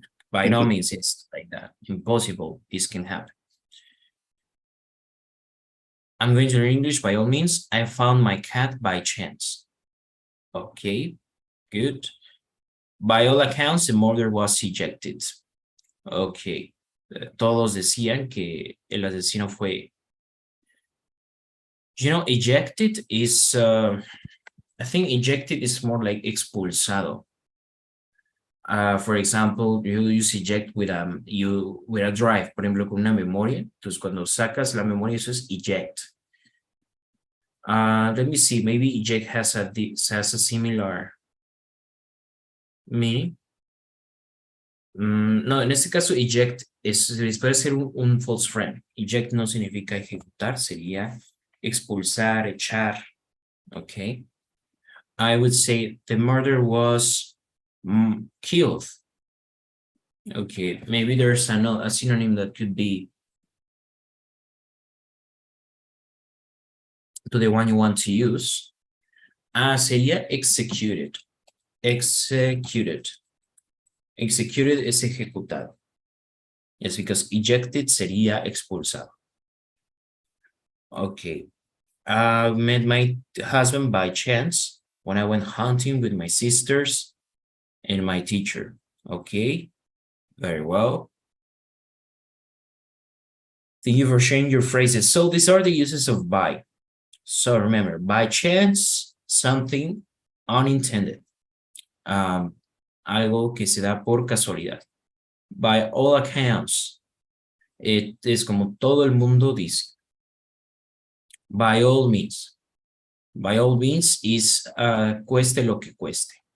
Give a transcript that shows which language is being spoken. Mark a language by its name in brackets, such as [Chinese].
[English] By no means, it's like that. Impossible, this can happen. I'm going to learn English by all means. I found my cat by chance. Okay, good. By all accounts, the murder was ejected. Okay. [Spanish] Todos decían que el asesino fue. [English] You know, ejected is, I think ejected is more like expulsado. For example, you use eject with a drive, [Spanish] por ejemplo, con una memoria. Entonces, cuando sacas la memoria, eso es eject. [English] Let me see, maybe eject has a similar meaning. [Spanish] No, en este caso, eject puede ser un false friend. Eject no significa ejecutar, sería expulsar, echar. [English] Okay. I would say the murder was killed. Okay, maybe there's a synonym that could be to the one you want to use. Sería executed. Executed. Executed [Spanish] es ejecutado. [English] Yes, because ejected [Spanish] sería expulsado. [English] Okay. I met my husband by chance when I went hunting with my sisters and my teacher. Okay, very well. Thank you for sharing your phrases. So these are the uses of by. So remember, by chance, something unintended. [Spanish] Algo que se da por casualidad. [English] By all accounts, [Spanish] es como todo el mundo dice. [English] By all means. By all means is [Spanish] cueste lo que cueste.